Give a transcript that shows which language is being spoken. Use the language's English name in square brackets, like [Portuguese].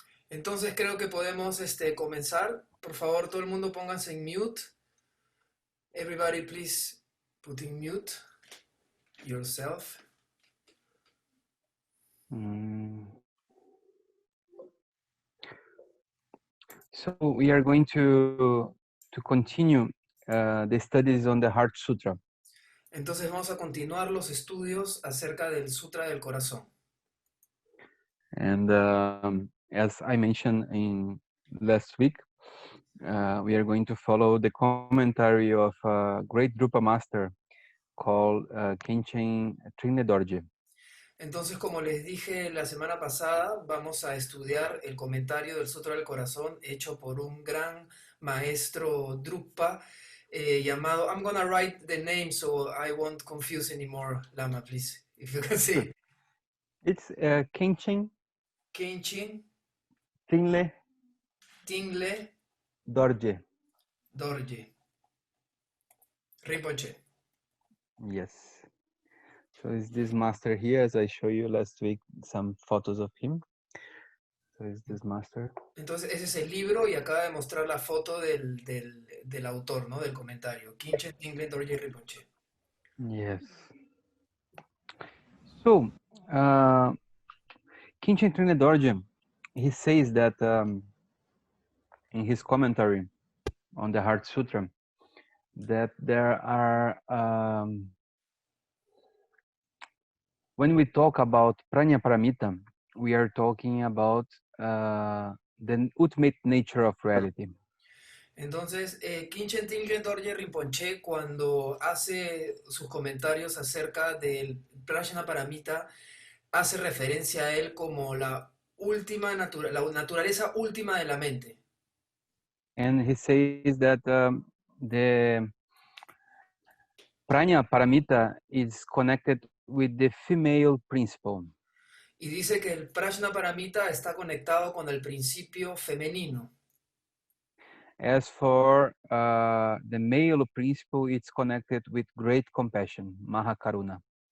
[Spanish] Entonces creo que podemos comenzar. Por favor, todo el mundo pónganse en mute. [English] Everybody, please put in mute yourself. Mm. So we are going to continue the studies on the Heart Sutra. [Spanish] Entonces vamos a continuar los estudios acerca del Sutra del Corazón. [English] And as I mentioned in last week, we are going to follow the commentary of a great Drupa master called Khenchen Trine Dorje. [Spanish] Entonces, como les dije la semana pasada, vamos a estudiar el comentario del Sutra del Corazón hecho por un gran maestro Drukpa llamado, [English] I'm gonna write the name so I won't confuse anymore, Lama, please, if you can see. It's Khenchen Khenchen Trine Tingle Dorje. Dorje Rinpoche. Yes. So it's this master here, as I showed you last week, some photos of him. So it's this master. [Spanish] Entonces, ese es el libro y acaba de mostrar la foto del autor, ¿no? Del comentario. [English] Khenchen Tingle Dorje Rinpoche. Yes. So, Khenchen Trine Dorje, he says that in his commentary on the Heart Sutra, that there are, when we talk about Prajna Paramita, we are talking about the ultimate nature of reality. [Spanish] Entonces, Khenchen Tingle Dorje Rinpoche, cuando hace sus comentarios acerca del Prajna Paramita, hace referencia a él como la naturaleza última de la mente. [English] And he says that the Prajna Paramita is connected with the female principle. [Spanish] Y dice que el Prajna Paramita está conectado con el principio femenino. [English] As for the male principle, it's connected with great compassion, Mahakaruna.